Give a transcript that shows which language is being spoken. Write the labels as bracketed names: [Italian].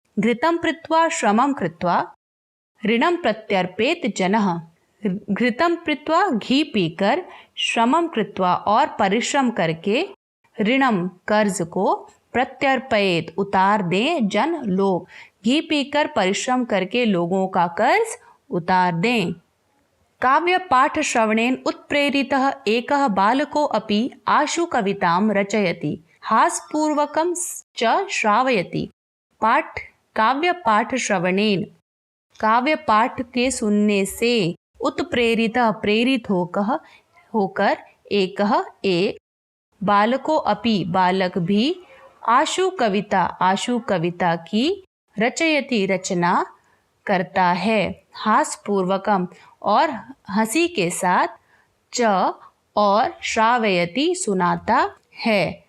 [Sanskrit] घृतम पृत्वा श्रमम कृत्वा ऋणम प्रत्यर्पेत जनः, [Hindi] घृतम पृत्वा घी पीकर, श्रमम कृत्वा और परिश्रम करके, ऋणम कर्ज को, प्रत्यर्पयेत उतार दें जन लोग, घी पीकर परिश्रम करके लोगों का कर्ज उतार दें। [Sanskrit] काव्य पाठ श्रवणेन उत्प्रेरितः एकः बालको अपि आशु कवितां रचयति, हासपूर्वकं च श्रावयति। [Hindi] काव्य पाठ श्रवणेन, काव्य पाठ के सुनने से, उत्प्रेरितः प्रेरित होकर, एक बालको अपि बालक भी, आशु कविता की, रचयति रचना करता है, हासपूर्वकम और हंसी के साथ, च और श्रावयति सुनाता है।